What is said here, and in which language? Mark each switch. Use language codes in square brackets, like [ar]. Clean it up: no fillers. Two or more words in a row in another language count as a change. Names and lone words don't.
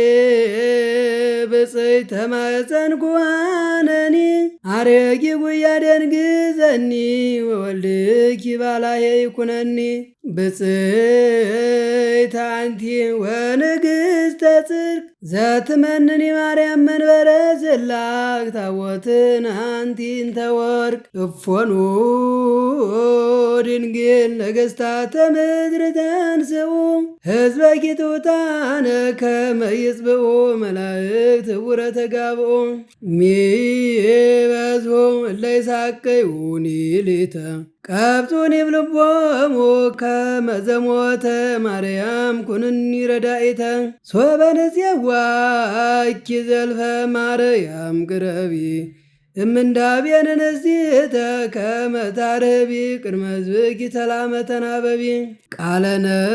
[gez] ብፅዕት ተማፀንኩ አነኒ አርየኪ ጉያ ደንግዘኒ ወወልድኪ ባላየ ይኩነኒ ብፅዕት አንቲ ወንግሥተ ጽድቅ ዘትመንኒ ማርያም መንበረ ጽላቅ ታቦትን አንቲ እንተ ወርቅ እፎኑ ድንግል ነገሥታተ ምድር ተንሥኡ ሕዝበኪ ትሑታነ ከመ ይጽብኡ መላእክት ዕውረ ተጋብኡ ሚበዝሑ እለ ይሣቀዩኒ ሊተ ቀብጡኒ ብልቦሙ ከመ ዘሞተ ማርያም ኩንኒ ረዳኢተ ሶበ ንፄዋኪ ዘልፈ ማርያም ቅረቢ እምንዳቤነ ንስቲተ ከመ ታርህቢ ቅድመ ሕዝብኪ ሰላመ ተናበቢ ቃለነ